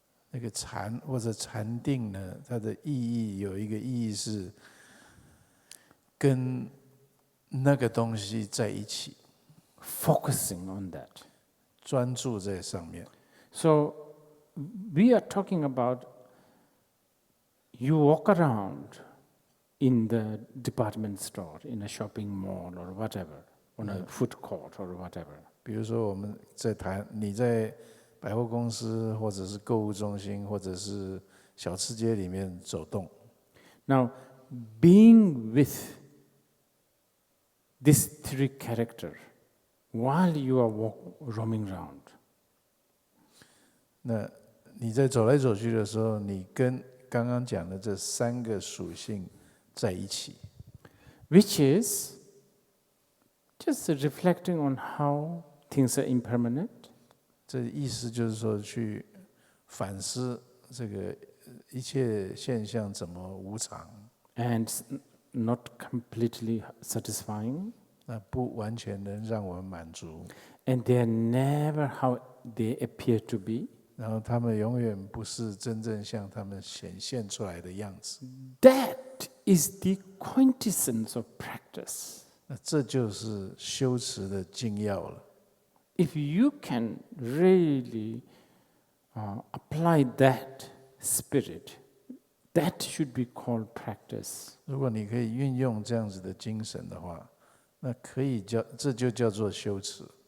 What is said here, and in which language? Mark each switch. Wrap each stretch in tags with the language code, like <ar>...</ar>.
<zh>那个禅或者禅定呢，它的意义有一个意义是跟那个东西在一起</zh> <en>，focusing on that，</en> <zh>专注在上面。</zh> <en>So we are talking about you walk around in the department store, in a shopping mall or whatever, on a food court or whatever.</en> <zh>比如说我们在谈你在百货公司或者是购物中心或者是小吃街里面走动。</zh> <en>Now, being with this three character while you are roaming around.</en> <zh>那你在走来走去的时候，你跟刚刚讲的这三个属性在一起</zh> <en>which is just reflecting on how things are impermanent.</en> <zh>这意思就是说，去反思这个一切现象怎么无常，</zh> <en>And not completely satisfying.</en> <zh>那不完全能让我们满足，</zh> <en>And they are never how they appear to be.</en> <zh>然后他们永远不是真正像他们显现出来的样子。</zh> <en>That is the quintessence of practice.</en> <zh>那这就是修持的精要了。</zh> <en>If you can really apply that spirit, that should be called practice.</en> <zh>如果你可以运用这样子的精神的话，那可以这就叫做修持。</zh>